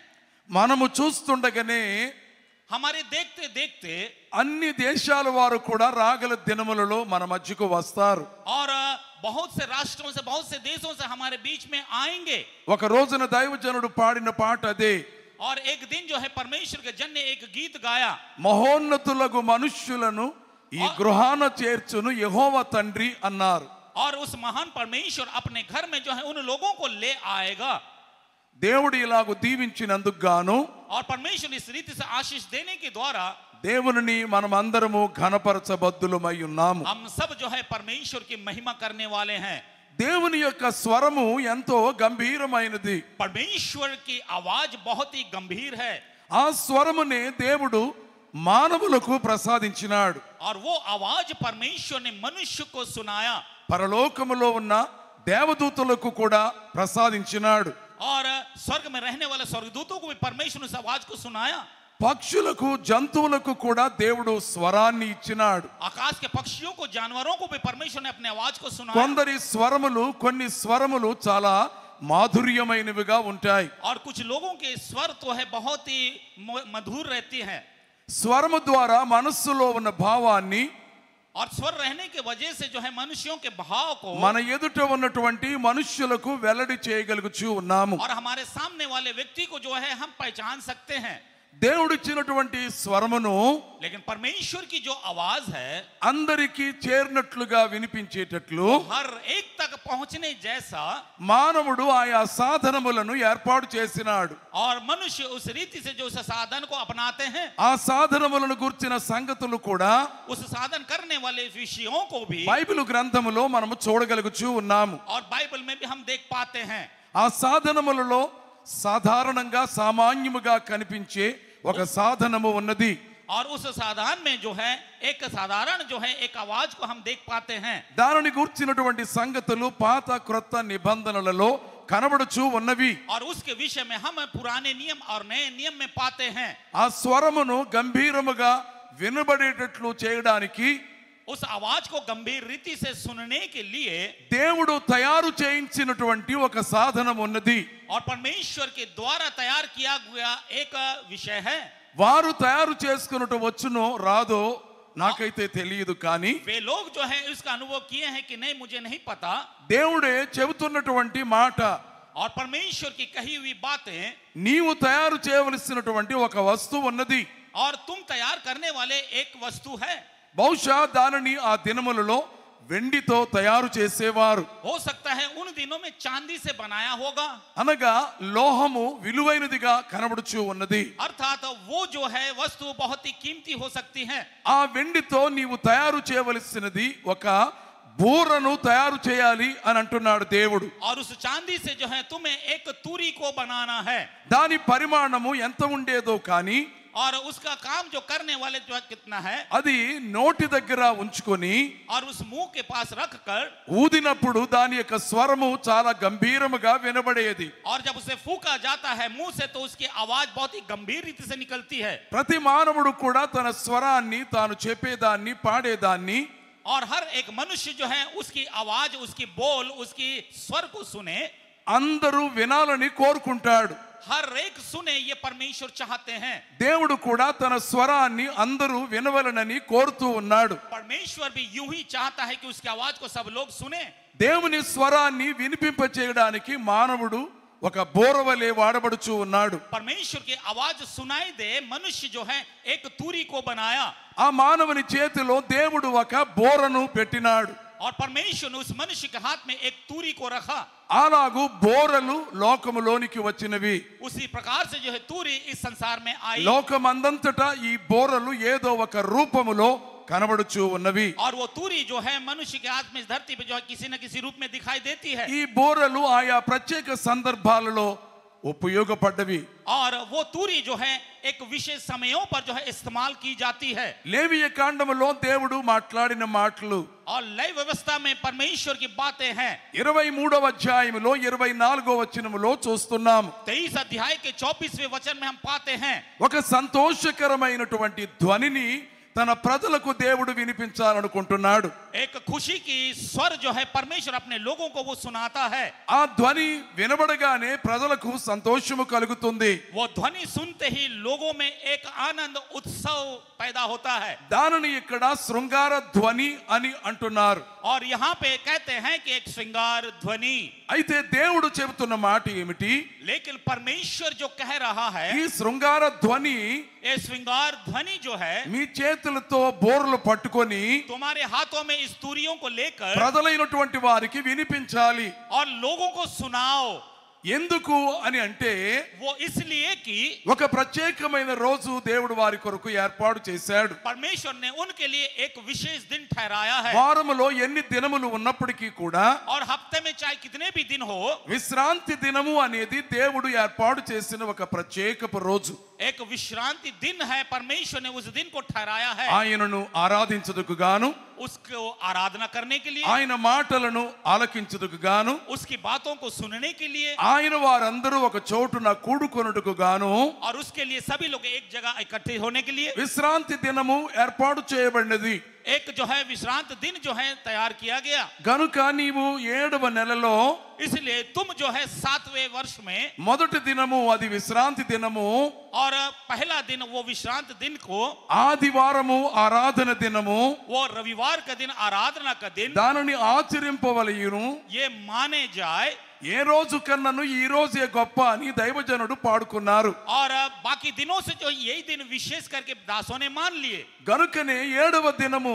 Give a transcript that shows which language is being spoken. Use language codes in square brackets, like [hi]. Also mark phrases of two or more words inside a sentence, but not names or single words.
[te] మనము చూస్తుండగానే [hi] हमारे देखते देखते [te] అన్ని దేశాల వారు కూడా రాగల దినములలో మన మధ్యకు వస్తారు. [hi] और बहुत से राष्ट्रों से, बहुत से देशों से हमारे बीच में आएंगे. [te] ఒక రోజున దైవజనుడు పాడిన పాట అదే. [hi] और एक दिन जो है परमेश्वर के जन ने एक गीत गाया. [te] మహోన్నతులకు మనుష్యులను ఈ గృహాన చేర్చును యెహోవా తండ్రి అన్నారు. [hi] और उस महान परमेश्वर अपने घर में जो है उन लोगों को ले आएगा. [te] దేవుడు ఇలాగ దీవించినందుకు గాను [hi] और परमेश्वर इस रीति से आशीष देने के द्वारा [te] దేవునిని మనం అందరము ఘనపరచబద్దులమై ఉన్నాము. [hi] हम सब जो है परमेश्वर की महिमा करने वाले हैं. [te] దేవుని యొక్క స్వరము ఎంతో గంభీరమైనది. [hi] परमेश्वर की आवाज बहुत ही गंभीर है. [te] ఆ స్వరమునే దేవుడు మానవులకు ప్రసాదించినాడు. [hi] और वो आवाज परमेश्वर ने मनुष्य को सुनाया. [te] పరలోకములో ఉన్న దేవదూతలకు కూడా ప్రసాదించినాడు. [hi] और स्वर्ग में रहने वाले स्वर्गदूतों को भी परमेश्वर ने उस आवाज को सुनाया. [te] పక్షులకు జంతువులకు కూడా దేవుడు స్వరాన్ని ఇచ్చినాడు. [hi] आकाश के पक्षियों को, जानवरों को भी परमेश्वर ने अपने आवाज को सुनाया. [te] కొందరి స్వరములు, కొన్ని స్వరములు చాలా మాధుర్యమైనవిగా ఉంటాయి. [hi] और कुछ लोगों के स्वर तो है बहुत ही मधुर रहती है. [te] స్వరము ద్వారా మనస్సులో ఉన్న భావాన్ని, [hi] और स्वर रहने के वजह से जो है मनुष्यों के भाव को [te] మన ఎదుట ఉన్నటువంటి మనుష్యులకు వెల్లడి చేయగలుగుచూ ఉన్నాము. [hi] और हमारे सामने वाले व्यक्ति को जो है हम पहचान सकते हैं. [te] దేవుడిచ్చినటువంటి స్వరమును [hi] लेकिन परमेश्वर की जो आवाज है [te] అందరికీ చేరినట్లుగా వినిపించేటట్లు [hi] हर एक तक पहुंचने जैसा [te] మానవుడు ఆయా సాధనములను ఏర్పాటు చేసినాడు. [hi] और मनुष्य उस रीति से जो उस साधन को अपनाते हैं, [te] ఆ సాధనములను గుర్చిన సంగతులు కూడా [hi] उस साधन करने वाले विषयों को भी [te] బైబిల్ గ్రంథములో మనము చూడగలుగుచూ ఉన్నాము. [hi] और बाइबल में भी हम देख पाते हैं. [te] ఆ సాధనములలో సాధారణంగా సామాన్యముగా కనిపించే ఒక సాధనము ఉన్నది. [hi] और उस साधन में जो है एक साधारण जो है एक आवाज को हम देख पाते हैं. [te] దానిని గుర్చినటువంటి సంగతులు పాత క్రొత్త నిబంధనలలో కనబడుచూ ఉన్నవి. [hi] और उसके विषय में हम पुराने नियम और नए नियम में पाते हैं. [te] ఆ స్వరమును గంభీరముగా వినబడేటట్లు చేయడానికి [hi] उस आवाज को गंभीर रीति से सुनने के लिए [te] దేవుడు తయారు చేయించినటువంటి ఒక సాధనం ఉన్నది. [hi] और परमेश्वर के द्वारा तैयार किया गया एक विषय है. [te] వారు తయారు చేసుకున్నట్టు వచ్చునో రాదో నాకైతే తెలియదు, కానీ [hi] वे लोग जो है इसका अनुभव किए हैं कि नहीं मुझे नहीं पता. [te] దేవుడే చెబుతున్నటువంటి మాట, [hi] और परमेश्वर की कही हुई बातें, [te] నీవు తయారు చేయవలసినటువంటి ఒక వస్తువు ఉన్నది. [hi] और तुम तैयार करने वाले एक वस्तु है. [te] బహుశా దానిని ఆ దినములలో వెండితో తయారు చేసేవారు. [hi] हो सकता है उन दिनों में चांदी से बनाया होगा. [te] అనగా లోహము విలువైనదిగా కనబడుచూ ఉన్నది. [hi] अर्थात वो जो है वस्तु बहुत ही कीमती हो सकती है. [te] ఆ వెండితో నీవు తయారు చేయవలసినది ఒక బూరను తయారు చేయాలి అని అంటున్నాడు దేవుడు. [hi] और उस चांदी से जो है तुम्हें एक तूरी को बनाना है. [te] దాని పరిమాణము ఎంత ఉండేదో కానీ [hi] और उसका काम जो करने वाले जो कितना है, [te] అది నోటి దగ్గర ఉంచుకొని [hi] और उस मुंह के पास रखकर [te] ఊదినప్పుడు దాని యొక్క స్వరము చాలా గంభీరముగా వినబడేది. [hi] और जब उसे फूका जाता है मुंह से तो उसकी आवाज बहुत ही गंभीर रीति से निकलती है. [te] ప్రతి మానవుడు కూడా తన స్వరాన్ని, తాను చెప్పేదాన్ని, పాడేదాన్ని, [hi] और हर एक मनुष्य जो है उसकी आवाज, उसकी बोल, उसकी स्वर को सुने, [te] అందరూ వినాలని కోరుకుంటాడు. [hi] हर एक सुने ये परमेश्वर चाहते हैं. [te] దేవుడు కూడా తన స్వరాన్ని అందరూ వినవలనని కోరుతూ ఉన్నాడు. [hi] परमेश्वर भी यूं ही चाहता है कि उसकी आवाज को सब लोग सुने. [te] దేవుని స్వరాన్ని వినిపింప చేయడానికి మానవుడు ఒక బోరవలే వాడబడుచూ ఉన్నాడు. [hi] परमेश्वर की आवाज सुनाई दे मनुष्य जो है एक तूरी को बनाया. [te] ఆ మానవుని చేతిలో దేవుడు ఒక బోరను పెట్టినాడు. [hi] और परमेश्वर ने उस मनुष्य के हाथ में एक तूरी को रखा. [te] అలాగూ బోరలు లోకములోనికి వచ్చినవి. [hi] उसी प्रकार से जो है तूरी इस संसार में आई [te] లోకమందంతటా ఈ బోరలు ఏదో ఒక రూపములో కనబడుచు ఉన్నవి. [hi] और वो तूरी जो है मनुष्य के हाथ में इस धरती पे जो है किसी न किसी रूप में दिखाई देती है. [te] ఈ బోరలు ఆయా ప్రత్యేక సందర్భాలలో ఉపయోగపడ్డవి. [hi] और वो तूरी जो है एक विशेष समयों पर जो है इस्तेमाल की जाती है. [te] లేవియ కాండములో దేవుడు మాట్లాడిన మాటలు [hi] और लय व्यवस्था में परमेश्वर की बातें हैं. [te] 23వ అధ్యాయములో 24వ వచనములో చూస్తున్నాం. [hi] 23 अध्याय के 24वें वचन में हम पाते हैं [te] ఒక సంతోషకరమైనటువంటి ధ్వనిని తన ప్రజలకు దేవుడు వినిపించాలనుకుంటున్నాడు. [hi] एक खुशी की स्वर जो है परमेश्वर अपने लोगों को वो सुनाता है. [te] ఆ ధ్వని వినబడగానే ప్రజలకు సంతోషము కలుగుతుంది. [hi] वो ध्वनि सुनते ही लोगों में एक आनंद उत्सव पैदा होता है. [te] దానిని ఇక్కడ శృంగార ధ్వని అని అంటున్నారు. [hi] और यहाँ पे कहते हैं कि एक श्रृंगार ध्वनि. [te] అయితే దేవుడు చెబుతున్న మాట ఏమిటి? [hi] लेकिन परमेश्वर जो कह रहा है [te] ఈ శృంగార ధ్వని [hi] ये श्रृंगार ध्वनि जो है [te] మీ చేతులతో బోర్లు పట్టుకొని [hi] तुम्हारे हाथों में इस तूरियों को लेकर [te] ప్రజలైనటువంటి వారికి వినిపించాలి. [hi] और लोगों को सुनाओ. [te] ఎందుకు అని అంటే [hi] वो इसलिए कि [te] ఒక ప్రత్యేకమైన రోజు దేవుడు వారి కొరకు ఏర్పాటు చేశాడు. [hi] परमेश्वर ने उनके लिए एक विशेष दिन ठहराया है. [te] వారములో ఎన్ని దినములు ఉన్నప్పటికీ కూడా [hi] और हफ्ते में चाहे कितने भी दिन हो [te] విశ్రాంతి దినము అనేది దేవుడు ఏర్పాటు చేసిన ఒక ప్రత్యేకపు రోజు. [hi] एक विश्रांति दिन है. परमेश्वर ने उस दिन को ठहराया है [te] ఆయనను ఆరాధించుటకు గాను, [hi] उसको आराधना करने के लिए, [te] ఆయన మాటలను ఆలకించుటకు గాను, [hi] उसकी बातों को सुनने के लिए [te] ఆయన వారందరూ ఒక చోటున కూడుకొనుటకు గాను [hi] और उसके लिए सभी लोग एक जगह इकट्ठे होने के लिए [te] విశ్రాంతి దినము ఏర్పాటు చేయబడినది. [hi] एक जो है विश्रांत दिन जो है तैयार किया गया. [te] గనుక నీవు 7వ నెలలో [hi] इसलिए तुम जो है 7वें वर्ष में [te] మొదటి దినము అది విశ్రాంతి దినము, [hi] और पहला दिन वो विश्रांत दिन को [te] ఆదివారము ఆరాధన దినము, [hi] वो रविवार का दिन आराधना का दिन [te] దానిని ఆచరింపవలయును. [hi] ये माने जाए. [te] ఏ రోజు కన్నను ఈ రోజే గొప్ప అని దైవజనుడు పాడుకున్నారు. [hi] और बाकी दिनों से जो यही दिन विशेष करके दासों ने मान लिए. [te] గనుకనే 7వ దినము